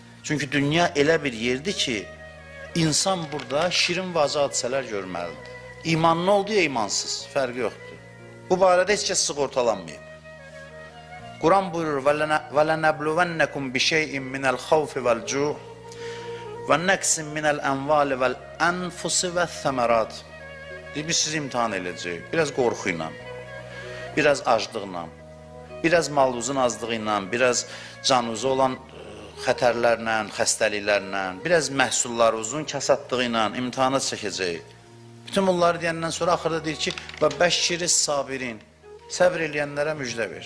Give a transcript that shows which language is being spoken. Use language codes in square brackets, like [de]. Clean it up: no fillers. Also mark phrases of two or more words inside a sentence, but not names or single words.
[az] Çünki dünya elə bir yerdir ki, insan burada şirin vacı hadisələr görməlidir. İmanlı oldu ya imansız, fərqi yoxdur. Bu barədə heç kəs sığortalanmayıb. Quran buyurur, [ar] وَلَنَبْلُوَنَّكُمْ بِشَيْءٍ مِنَ الْخَوْفِ وَالْجُوعِ وَنَّقْسٍ مِنَ الْأَنْوَالِ وَالْأَنْفُسِ وَالثَّمَرَاتِ. [az] Biz sizi imtihan edəcəyik. Biraz qorxu ilə, biraz aclıqla, biraz maluzun azlığı ilə, biraz canınıza olan xətərlərlə, xəstəliklərlə, biraz məhsullarınızın kasadlığı ilə imtihana çəkəcəyik. Bütün bunları deyəndən sonra axırda deyir ki, [ar] وبشر الصابرين, [az] səbr eləyənlərə müjdə ver.